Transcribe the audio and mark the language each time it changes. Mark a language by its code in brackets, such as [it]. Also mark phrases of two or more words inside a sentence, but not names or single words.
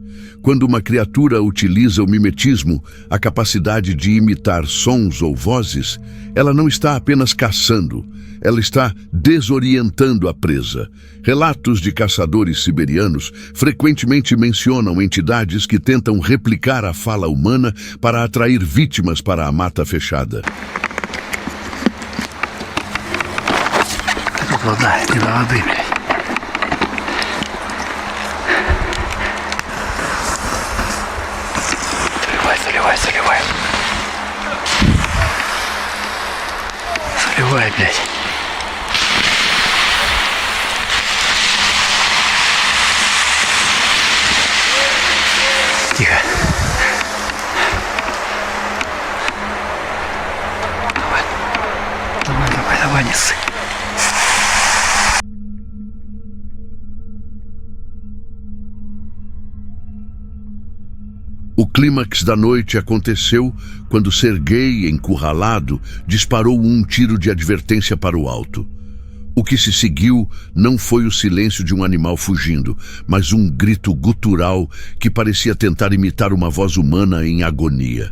[pt] Quando uma criatura utiliza o mimetismo, a capacidade de imitar sons ou vozes, ela não está apenas caçando, ela está desorientando a presa. Relatos de caçadores siberianos frequentemente mencionam entidades que tentam replicar a fala humana para atrair vítimas para a mata fechada. [ru] Вода, не до воды, блядь. Заливай. Заливай, блядь. Тихо. Давай, не ссы. [pt] O clímax da noite aconteceu quando Sergei, encurralado, disparou um tiro de advertência para o alto. O que se seguiu não foi o silêncio de um animal fugindo, mas um grito gutural que parecia tentar imitar uma voz humana em agonia.